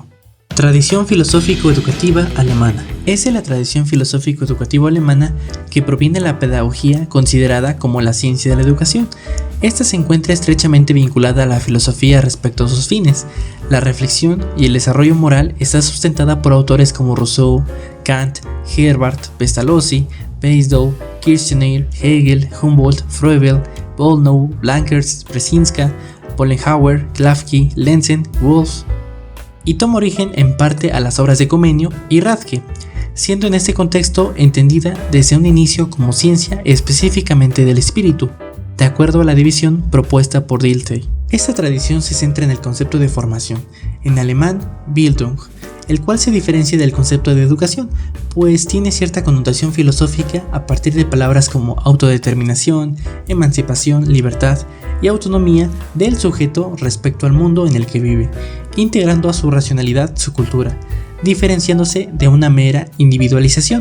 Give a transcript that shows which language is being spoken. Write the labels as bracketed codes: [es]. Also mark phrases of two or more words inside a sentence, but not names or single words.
[es] Tradición filosófico-educativa alemana. Es de la tradición filosófico-educativa alemana que proviene la pedagogía considerada como la ciencia de la educación. Esta se encuentra estrechamente vinculada a la filosofía respecto a sus fines. La reflexión y el desarrollo moral está sustentada por autores como Rousseau, Kant, Herbart, Pestalozzi, Beisdow, Kirchner, Hegel, Humboldt, Froebel, Volnau, Blankers, Brzezinska, Pollenhauer, Klafki, Lenzen, Wolff, y toma origen en parte a las obras de Comenio y Radke, siendo en este contexto entendida desde un inicio como ciencia específicamente del espíritu, de acuerdo a la división propuesta por Dilthey. Esta tradición se centra en el concepto de formación, en alemán Bildung, el cual se diferencia del concepto de educación, pues tiene cierta connotación filosófica a partir de palabras como autodeterminación, emancipación, libertad y autonomía del sujeto respecto al mundo en el que vive, integrando a su racionalidad su cultura, diferenciándose de una mera individualización.